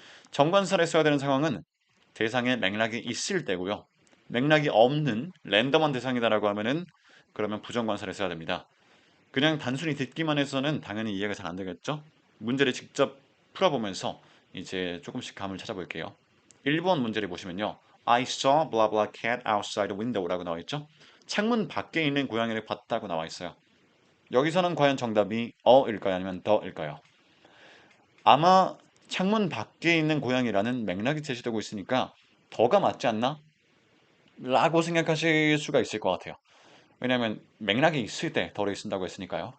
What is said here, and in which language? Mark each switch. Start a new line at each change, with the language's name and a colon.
Korean: 정관사를 써야 되는 상황은 대상에 맥락이 있을 때고요. 맥락이 없는 랜덤한 대상이다라고 하면은 그러면 부정관사를 써야 됩니다. 그냥 단순히 듣기만 해서는 당연히 이해가 잘 안 되겠죠? 문제를 직접 풀어보면서 이제 조금씩 감을 찾아볼게요. 1번 문제를 보시면요.
English: I saw blah blah cat outside the window라고
Korean: 나와 있죠? 창문 밖에 있는 고양이를 봤다고 나와 있어요. 여기서는 과연 정답이 어일까요? 아니면 더일까요? 아마 창문 밖에 있는 고양이라는 맥락이 제시되고 있으니까 더가 맞지 않나? 라고 생각하실 수가 있을 것 같아요. 왜냐하면 맥락이 있을 때 더를 쓴다고 했으니까요.